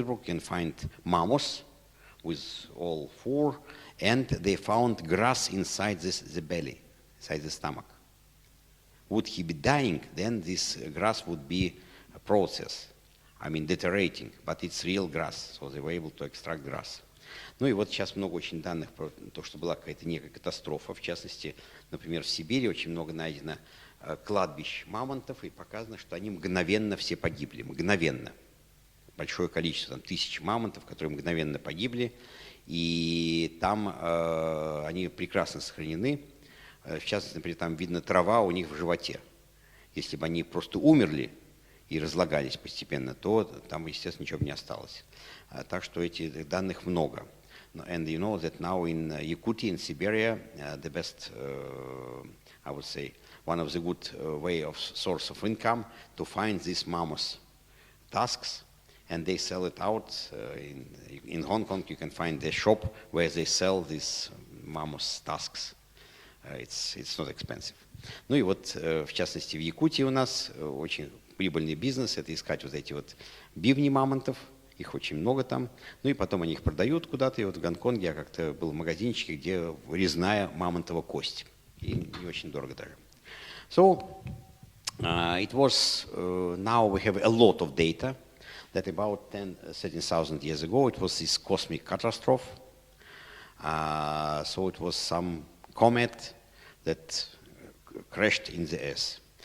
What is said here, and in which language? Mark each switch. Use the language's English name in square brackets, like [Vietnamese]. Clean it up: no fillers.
[English] Petersburg, you can find mammoths with all 4, and they found grass inside the belly, inside the stomach. Would he be dying, then this grass would be a process. I mean, deteriorating, but it's real grass, so they were able to extract grass. [Russian] Ну и вот сейчас много очень данных про то, что была какая-то некая катастрофа. В частности, например, в Сибири очень много найдено кладбищ мамонтов, и показано, что они мгновенно все погибли. Мгновенно. Большое количество, там, 1000 мамонтов, которые мгновенно погибли. И там они прекрасно сохранены. В частности, например, там видно трава у них в животе. Если бы они просто умерли и разлагались постепенно, то там, естественно, ничего бы не осталось. Так что этих данных много. [English] And you know that now in Yakutia, in Siberia, the best, I would say, one of the good way of source of income to find these mammoth tusks, and they sell it out. In Hong Kong, you can find a shop where they sell these mammoth tusks. It's not expensive. [Russian] Ну и вот, в частности, в Якутии у нас очень прибыльный бизнес – это искать вот эти вот бивни мамонтов. Их очень много там. Ну и потом они их продают куда-то. И вот в Гонконге я как-то был в магазинчике, где резная мамонтова кость. И не очень дорого даже. [English] So, it was, now we have a lot of data that about 13,000 years ago it was this cosmic catastrophe. So it was some comet that crashed in the Earth.